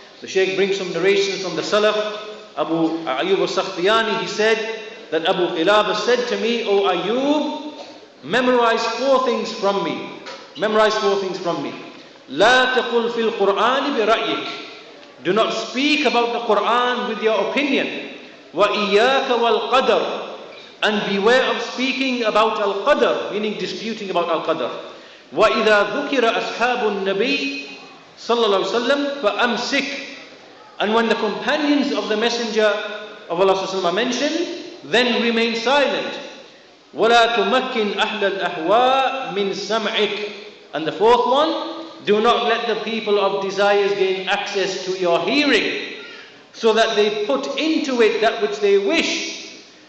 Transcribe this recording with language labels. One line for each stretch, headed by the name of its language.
English: The Shaykh brings some narrations from the Salaf. Abu Iyaad al-Sakhtiyani, he said that Abu Qilabah said to me, O Ayyub, memorize 4 things from me. Memorize 4 things from me.
Arabic: لا تقل في القرآن برأيك.
English: Do not speak about the Quran with your opinion.
Arabic: وإياك والقدر.
English: And beware of speaking about al-qadr, meaning disputing about al-qadr.
Arabic: وإذا ذكر أصحاب النبي صلى الله عليه وسلم فأمسك.
English: And when the companions of the Messenger of Allah are mentioned, then remain silent.
Arabic: وَلَا تُمَكِّنْ أَهْلَ الْأَهْوَاءِ مِنْ سَمْعِكَ.
English: And the 4th one, do not let the people of desires gain access to your hearing, so that they put into it that which they wish.